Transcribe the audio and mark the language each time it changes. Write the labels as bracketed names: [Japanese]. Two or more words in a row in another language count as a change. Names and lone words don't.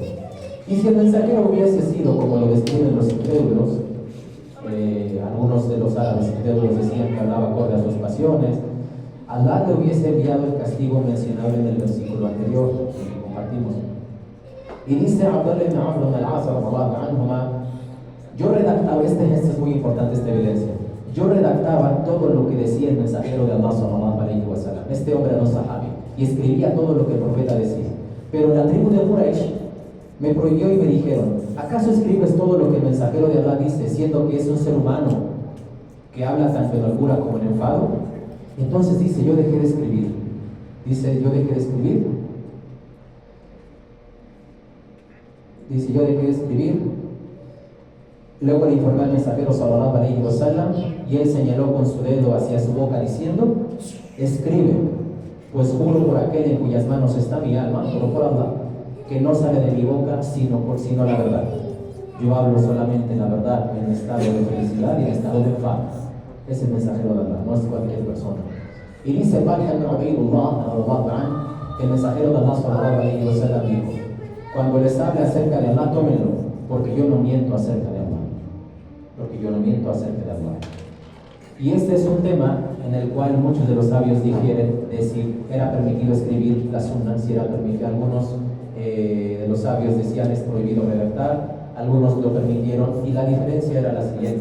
[Spanish] Y si el mensajero hubiese sido como lo describen los incrédulos, algunos de los árabes incrédulos decían que hablaba acorde a sus pasiones, Alá le hubiese enviado el castigo mencionado en el versículo anterior que compartimos. Y dice Abdullah ibn Amr ibn al-As [Arabic] رضي الله عنهما, [Spanish] yo redactaba, este es muy importante esta evidencia, yo redactaba todo lo que decía el mensajero de Allah [Arabic] صلى الله عليه وسلم, [Spanish] este hombre no sahabi, y escribía todo lo que el profeta decía. Pero la tribu de Quraysh me prohibió y me dijeron, ¿acaso escribes todo lo que el mensajero de Allah dice, siendo que es un ser humano que habla tanto en holgura como en enfado? Entonces dice, yo dejé de escribir. Dice, yo dejé de escribir. Dice, yo dejé de escribir. Luego le informé al mensajero [Arabic] صلى الله عليه وسلم, [Spanish] y él señaló con su dedo hacia su boca diciendo, escribe, pues juro por aquel en cuyas manos está mi alma, juro por Allah, que no sale de mi boca sino la verdad. Yo hablo solamente la verdad en estado de felicidad y en estado de enfado. Es el mensajero de Allah, no es cualquier persona. Y dice Talha ibn Ubaydullah, el mensajero de Allah [Arabic] صلى الله عليه وسلم [Spanish] dijo, cuando les hable acerca de Allah, tómenlo, porque yo no miento acerca de Allah. Porque yo no miento acerca de Allah. Y este es un tema en el cual muchos de los sabios difieren de si era permitido escribir la sunna, si era permitido. Algunos de los sabios decían es prohibido redactar, algunos lo permitieron, y la diferencia era la siguiente.